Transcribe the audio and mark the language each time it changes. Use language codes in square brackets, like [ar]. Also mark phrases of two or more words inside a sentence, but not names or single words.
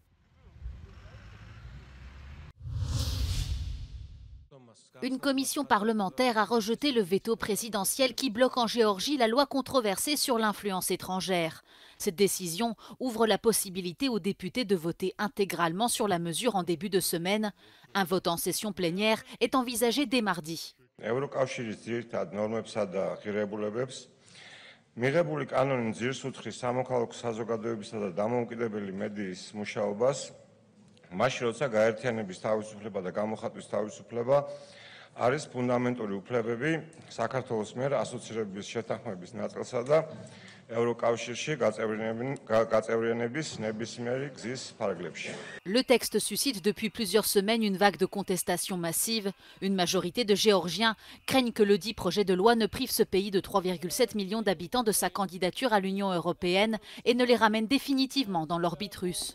[fr] Une commission parlementaire a rejeté le veto présidentiel qui bloque en Géorgie la loi controversée sur l'influence étrangère. Cette décision ouvre la possibilité aux députés de voter intégralement sur la mesure en début de semaine. Un vote en session plénière est envisagé dès mardi. [ka] არის ფუნდამენტური უფლებები საქართველოს მიერ ასოცირების შეთანხმების ნაწილსა და [fr] Le texte suscite depuis plusieurs semaines une vague de contestation massive. Une majorité de Géorgiens craignent que le dit projet de loi ne prive ce pays de 3,7 millions d'habitants de sa candidature à l'Union européenne et ne les ramène définitivement dans l'orbite russe.